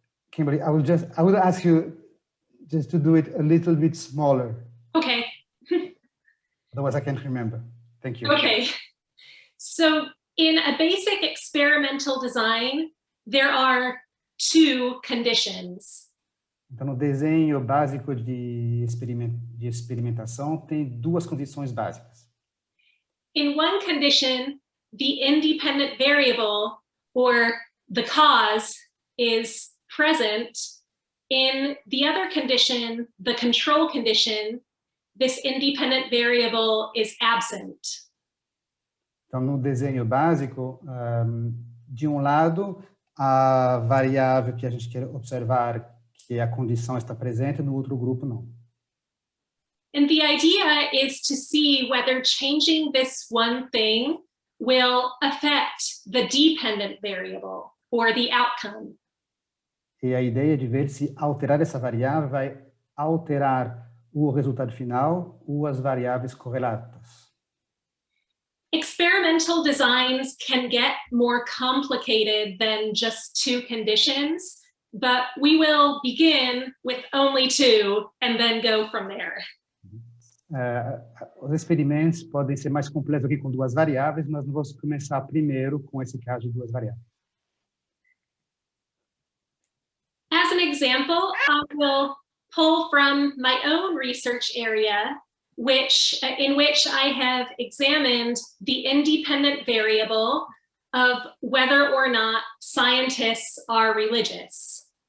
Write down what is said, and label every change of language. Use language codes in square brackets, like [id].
[en] Kimberly, I will ask you just to do it a little bit smaller. Okay. Otherwise, I can't remember. Thank you. Okay. So in a basic experimental design, there are 2 conditions. [pt] Então, no desenho básico de experimentação, tem 2 condições básicas. [en] in one condition, the independent variable, or the cause, is present. In the other condition, the control condition, this independent variable is absent. [pt] Então, no desenho básico, de um lado, a variável que a gente quer observar, que a condição está presente, no outro grupo não. [en] And the idea is to see whether changing this one thing will affect the dependent variable or the outcome. [pt] E a ideia é de ver se alterar essa variável vai alterar o resultado final ou as variáveis correlatas. [en] Experimental designs can get more complicated than just two conditions, but we will begin with only two and then go from there. [pt] Os experimentos podem ser mais completos aqui com duas variáveis, mas nós vamos começar primeiro com esse caso de duas variáveis. [en] As an example, I will pull from my own research area, in which I have examined the independent variable of whether or not scientists are religious.